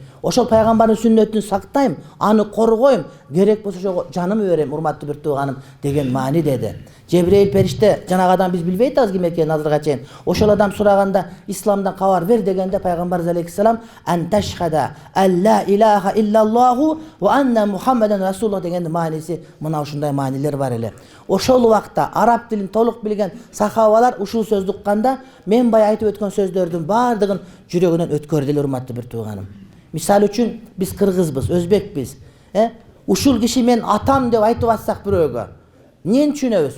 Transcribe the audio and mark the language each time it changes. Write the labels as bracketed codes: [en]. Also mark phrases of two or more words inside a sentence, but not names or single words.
[ky] Ошол пайгамбардын сүннөтүн сактайм, аны коргойм, керек болсо ошого жанымды берем, урматтуу бир тууганым деген маани деди. Жебрейил периште, жанагы адам биз билбей атабыз ким экенин азырга чейин. Ошол адам сураганда исламдан кабар бер дегенде пайгамбарыбыз алейхиссалам [ar] أن تشهد أن لا إله إلا الله وأن محمدا رسول الله [ky] дегендин мааниси мына ушундай маанилер бар эле. Ошол убакта араб тилин толук билген сахабалар ушул сөздү укканда мен бая айтып өткөн сөздөрдүн баардыгын жүрөгүнөн өткөрдү эле, урматтуу бир тууганым. Мисалы үчүн биз кыргызбыз, өзбекпиз. Ушул киши мен атам деп айтып атсак бирөөгө, эмне түшүнөбүз?